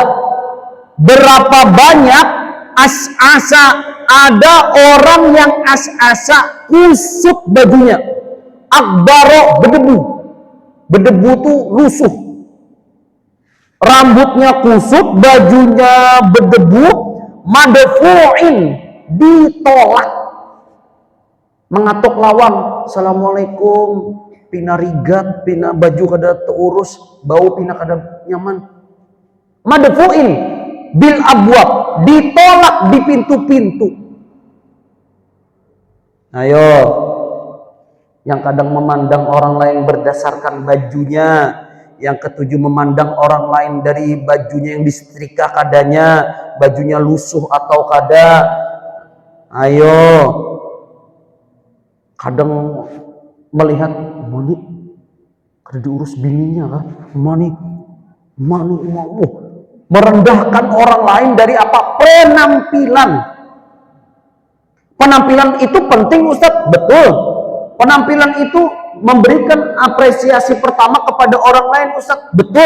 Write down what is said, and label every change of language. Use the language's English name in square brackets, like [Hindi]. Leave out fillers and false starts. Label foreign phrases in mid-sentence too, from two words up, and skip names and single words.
[Indonesian] Berapa banyak as'asa, ada orang yang as'asa, kusut bajunya. Akbaro, berdebu tuh lusuh. Rambutnya kusut, bajunya berdebu, madfu'in, ditolak. [Banjar] Mengatok lawang, assalamualaikum, pina rigat, pina baju kada terurus, bau pina kada nyaman. [Arabic] Madfu'in bil abwab, [Indonesian] ditolak di pintu-pintu. Ayo, yang kadang memandang orang lain berdasarkan bajunya, yang ketujuh memandang orang lain dari bajunya yang disetrika kadanya, bajunya lusuh atau kada. Ayo, kadang melihat [Banjar] mani kada diurus bininya kah, [Indonesian] mani merendahkan orang lain dari apa? Penampilan itu penting, Ustaz. Betul, penampilan itu memberikan apresiasi pertama kepada orang lain, Ustaz. Betul.